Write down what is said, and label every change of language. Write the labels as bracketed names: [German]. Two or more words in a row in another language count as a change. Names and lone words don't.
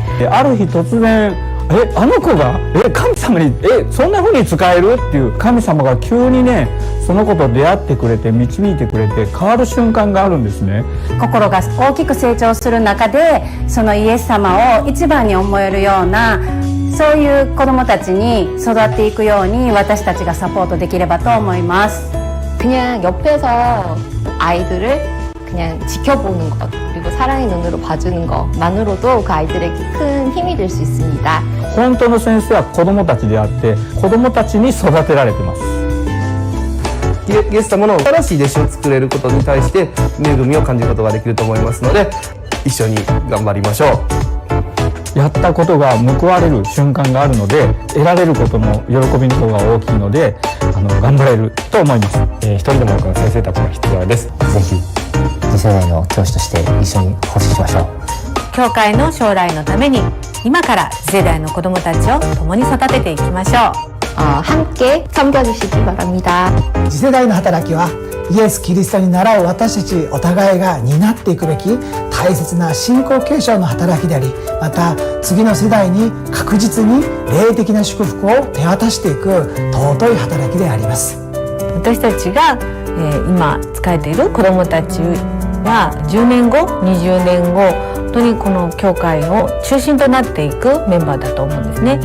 [Japanese] ある日突然あの子が神様にそんな風に使えるっていう神様が急にねその子と出会ってくれて導いてくれて変わる瞬間があるんですね。心が大きく成長する中でそのイエス様を一番に思えるようなそういう子どもたちに育っていくように私たちがサポートできればと思います。 [Korean] 그냥 옆에서 아이들을 그냥 지켜보는 것 그리고 사랑의 눈으로 봐주는 것만으로도 그 아이들에게 큰 힘이 될 수 있습니다. [Japanese] 本当の先生は子供たちであって子供たちに育てられてます。イエス様の新しい弟子を作れることに対して恵みを感じることができると思いますので一緒に頑張りましょう。やったことが報われる瞬間があるので、得られることの喜びの方が大きいので、頑張れると思います。一人でも多くの先生たちが必要です。ぜひ次世代の教師として一緒に奉仕しましょう。教会の将来のために今から次世代の子どもたちを共に育てていきましょう。 [Korean] 함께 섬겨주시기 바랍니다. [Japanese] 次世代の働きはイエス・キリストに倣う私たちお互いが担っていくべき大切な信仰継承の働きであり、また次の世代に確実に霊的な祝福を手渡していく尊い働きであります。私たちが、今仕えている子どもたちは10年後20年後本当にこの教会の中心となっていくメンバーだと思うんですね。